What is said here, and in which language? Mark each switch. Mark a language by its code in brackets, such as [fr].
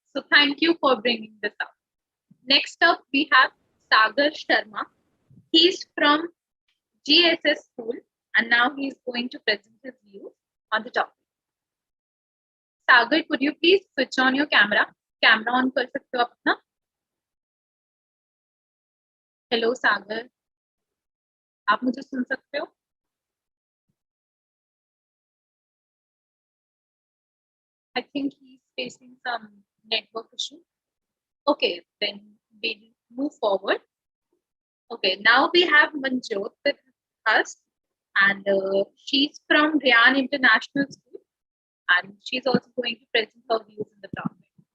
[en] So, thank you for bringing this up. Next up, we have Sagar Sharma. He's from GSS School, and now he's going to present his views on the topic. Sagar, could you please switch on your camera? [hi] Camera on कर सकते हो आप अपना hello सागर आप मुझे सुन सकते हो [en] I think he's facing some network issue. Okay, then we move forward. Okay, now we have Manjot with us, and she's from Ryan International School, and she's also going to present her views in the topic.